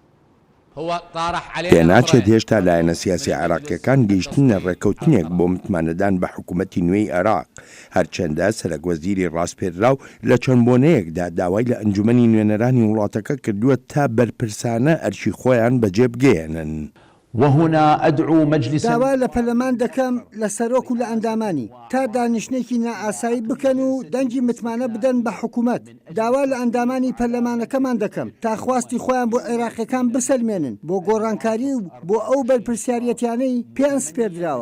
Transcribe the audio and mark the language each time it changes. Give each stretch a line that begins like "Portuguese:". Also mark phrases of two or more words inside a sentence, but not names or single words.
Central Kurdish: پێناچێت هێشتا لایەنە سیاسی عێراقیەکان گەیشتنە ڕێکەوتنێک بۆ متمانەدان بە حکوومەتی نوێی عێراق هەرچەندە سەرۆکوەزیری ڕاستپێراو لە چەند بۆنەیەکدا داوای لە ئەنجومەنی نوێنەرانی وڵاتەکە کردووە تا بەرپرسانە ئەرچی خۆیان بەجێ بگەێنن.
Arabic: وهنا أدعو مجلس
Central Kurdish: داوا لە پەرلەمان دەکەم لە سەرۆک و لە ئەندامانی تا دانیشتێکی نائاسایی بکەن و دەنگی متمانە بدەن بە حکوومەت. داوا لە ئەندامانی پەرلەمانەکەمان دەکەم تا خواستی خۆیان بۆ عێراقیەکان بسەلمێنن بۆ گۆڕانکاری و بۆ ئەو بەرپرسیارەتیانەی پێیان سپێردراوە.